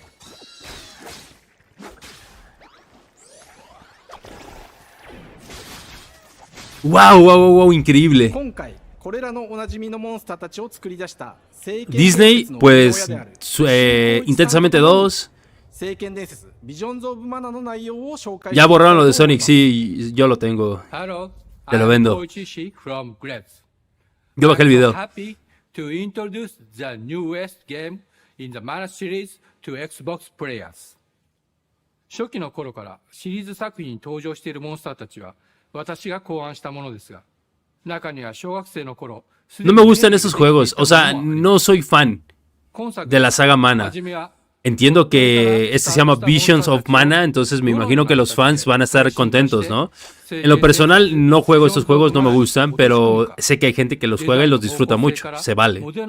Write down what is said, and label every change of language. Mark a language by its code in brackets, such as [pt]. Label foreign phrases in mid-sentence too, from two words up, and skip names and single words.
[es] Wow, wow, wow, increíble. [ja] 今回これらのおなじみのモンスターたちを作り出した聖剣伝 [es] Disney, [ja] 説の [es] pues, [ja] 親である [es] Intensamente 2. [ja] 聖剣伝説ビジョンズ・オブ・マナの内容を紹介 [es] Ya borraron lo de Sonic, sí, yo lo tengo. [en] Hello, [es] Te lo [en] I'm [es] vendo. [en] Koichi from Grabs. [es] Yo bajé el [en] I'm so [es] video. [en] happy to introduce the newest game in the Mana series to Xbox players. [ja] 初期の頃からシリーズ作品に登場しているモンスターたちは私が考案したものですが、中には小学生の頃 [es] No me gustan esos juegos, o sea, no soy fan de la saga Mana. Entiendo que este se llama Visions of Mana, entonces me imagino que los fans van a estar contentos, ¿no? En lo personal no juego estos juegos, no me gustan, pero sé que hay gente que los juega y los disfruta mucho, se vale.